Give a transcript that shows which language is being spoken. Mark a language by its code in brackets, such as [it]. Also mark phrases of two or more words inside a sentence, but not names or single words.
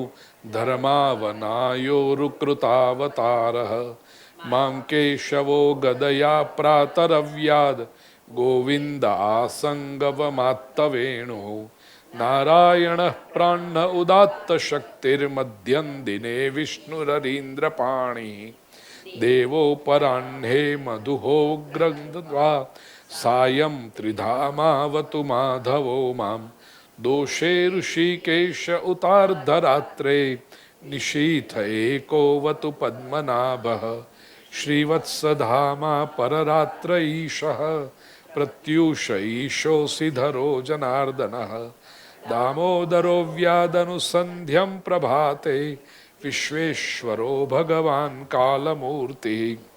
[sa] ધર્માવનાયોરુકૃતાવતારઃ, માં કેશવો ગદયા પ્રાતરવ્યાદ, ગોવિંદ આસંગવમાત્તવેણુઃ, નારાયણ પ્રાણ ઉદાત્ત શક્તિર્મધ્યં દિને વિષ્ણુરરીન્દ્રપાણિ, देवोपराह्णे मधुहो ग्रन्थ्वा सायं त्रिधामावतु माधवो मां दोषे ऋषिकेश उतार्धरात्रे निशीथ एकोवतु पद्मनाभः श्रीवत्सधामा पररात्र ईशः प्रत्यूष ईशोऽसिधरो जनार्दनः दामोदरो व्यादनुसन्ध्यं प्रभाते विश्वेश्वरो भगवान् कालमूर्तिः